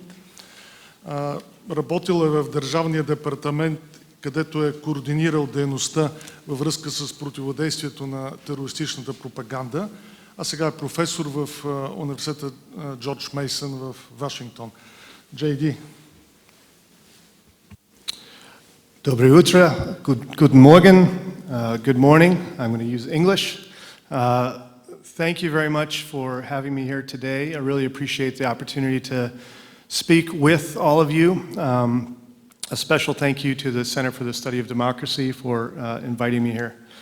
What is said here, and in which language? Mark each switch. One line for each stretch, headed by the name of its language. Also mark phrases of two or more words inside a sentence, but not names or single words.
Bulgarian: Работил е в Държавния департамент, където е координирал дейността във връзка с противодействието на терористичната пропаганда, а сега е професор в университета Джордж Мейсън в Вашингтон. Джей Ди.
Russian: Доброе утро,
German: guten Morgen,
English: good morning. I'm going to use English. Thank you very much for having me here today. I really appreciate the opportunity to speak with all of you. A special thank you to the Center for the Study of Democracy for inviting me here.